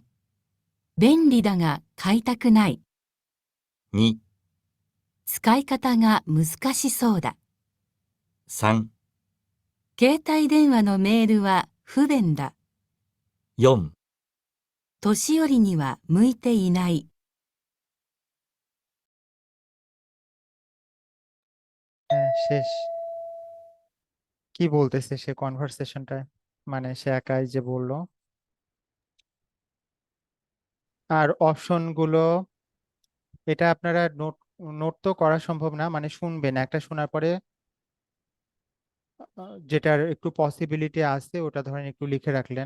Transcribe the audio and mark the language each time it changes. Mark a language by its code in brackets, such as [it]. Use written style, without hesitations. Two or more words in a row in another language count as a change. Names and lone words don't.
[ja] 便利だが買いたくない。 2、使い方が難しそうだ。 3、携帯電話のメールは不便だ。 4。年寄りには向いていない。 [bn] হ্যাঁ, শেষ। কি বলতেছে সে কনভারসেশনটায়? মানে সে একাই যে বললো। আর অপশনগুলো এটা আপনারা নোট নোট তো করা সম্ভব না, মানে শুনবেন, একটা শোনার পরে যেটার একটু পসিবিলিটি আছে ওটা ধরেন একটু লিখে রাখলেন।